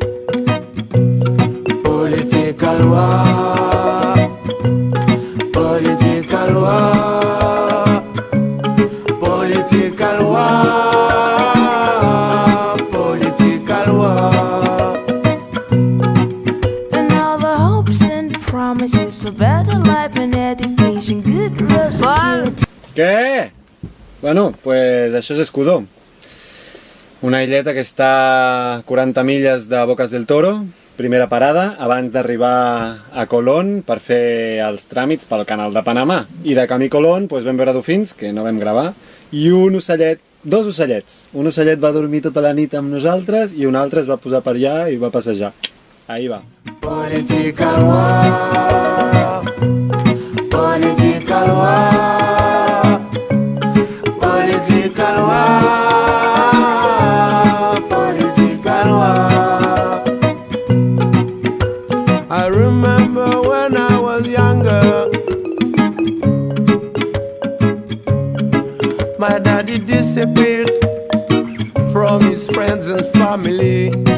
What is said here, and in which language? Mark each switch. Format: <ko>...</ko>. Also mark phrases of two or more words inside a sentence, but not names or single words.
<en>Political war, political war, political war, political war. And all the hopes and promises for better life and education, good road security.</en> <ca>Què?</ca> <es>Bueno, pues</es> <ca>això és Escudó. Una illeta que està a 40 milles de Bocas del Toro, primera parada, abans d'arribar a Colón per fer els tràmits pel canal de Panamà. I de camí Colón pues, vam veure dofins, que no vam gravar, i un ocellet, dos ocellets. Un ocellet va dormir tota la nit amb nosaltres i un altre es va posar per allà i va passejar.</ca> <es>Ahí va.</es> <en>Political war, political war, political war, political war. I remember when I was younger, my daddy disappeared from his friends and family.</en>